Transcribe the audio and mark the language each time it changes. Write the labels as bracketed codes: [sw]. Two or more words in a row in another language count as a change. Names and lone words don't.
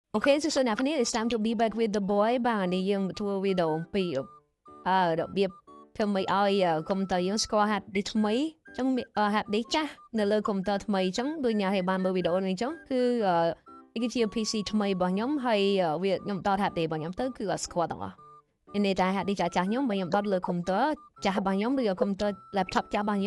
[en] Okay, so now it's time to be back with the boy [km] បាទនេះយើងធ្វើវីដេអូពីរបៀបធ្វើម៉េចឲ្យកុំព្យូទ័រយើងស្គាល់ហាត់ឌីសថ្មីអញ្ចឹងហាត់ឌីសចាស់នៅលើកុំព្យូទ័រថ្មីអញ្ចឹងដូចអ្នកឲ្យបានមើលវីដេអូនេះអញ្ចឹងគឺគឺជា PC ថ្មីរបស់ខ្ញុំហើយវាខ្ញុំដតហាត់ឌីសរបស់ខ្ញុំទៅគឺអត់ស្គាល់ទាំងអស់នេះតែហាត់ឌីសចាស់ខ្ញុំបើខ្ញុំដតលើកុំព្យូទ័រចាស់របស់ខ្ញុំឬកុំព្យូទ័រ laptop ចាស់របស់